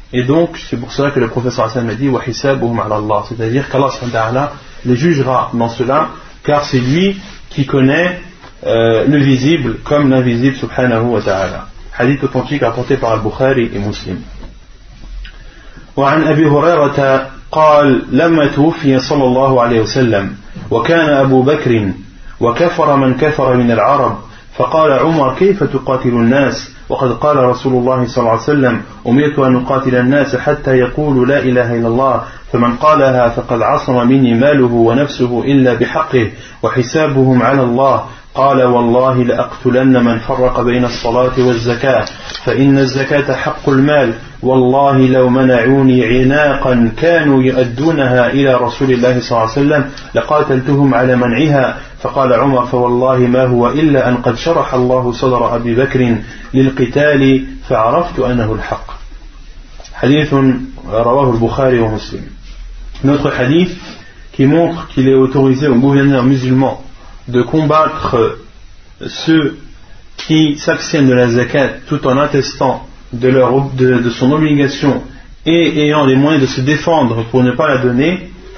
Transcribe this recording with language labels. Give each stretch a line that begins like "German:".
French: Et donc, c'est pour cela que le professeur Hassan m'a dit «
Arabic: وَحِسَابُهُمْ عَلَى اللَّهِ
French: » C'est-à-dire qu'Allah subhanahu wa ta'ala les jugera dans cela, car c'est lui qui connaît le visible comme l'invisible subhanahu wa ta'ala. Hadith authentique apporté par Al-Bukhari et Muslim.
Arabic: وَعَنْ أَبِي هُرَيْرَةَ قَالْ لَمَّ تُوفِيَ صَلَى اللَّهُ عَلَيْهُ سَلَّمْ وَكَانَ أَبُو بَكْرٍ وَكَفَرَ مَنْ كَفَرَ مِنَ الْعَرَبِ فقال عمر كيف تقاتل الناس وقد قال رسول الله صلى الله عليه وسلم أميت أن أقاتل الناس حتى يقول لا إله إلا الله فمن قالها فقد عصم مني ماله ونفسه إلا بحقه وحسابهم على الله قال والله لأقتلن من فرق بين الصلاة والزكاة فإن الزكاة حق المال والله لو منعوني عناقا كانوا يؤدونها إلى رسول الله صلى الله عليه وسلم لقاتلتهم على منعها فقال عمر فوالله ما هو إلا أن قد شرح الله صدر أبي بكر للقتال فعرفت أنه الحق. حديث رواه البخاري ومسلم.
French: Notre hadith qui montre qu'il est autorisé aux gouverneurs musulmans de combattre ceux qui s'abstiennent de la zakat tout en attestant de son obligation et ayant les moyens de se défendre pour ne pas la donner.